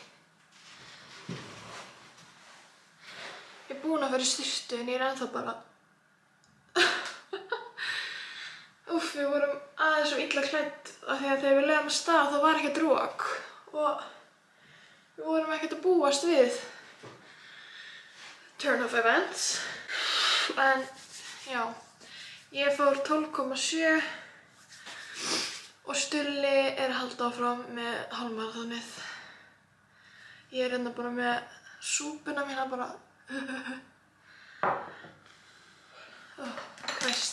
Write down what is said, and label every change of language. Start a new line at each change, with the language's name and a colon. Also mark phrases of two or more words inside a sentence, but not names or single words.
Icelandic: Ég er búin að vera í styrtu en ég er ennþá bara... Úff, við vorum aðeins svo illa klædd af því að þegar við leiðum að stað þá var ekkert rok og við vorum ekkert að búast við
English: turn of events.
Icelandic: En já, ég fór 12,7 og Stulli er að halda áfram með hálfmaraþonið. Ég er hérna bara með súpuna mína bara... Christ.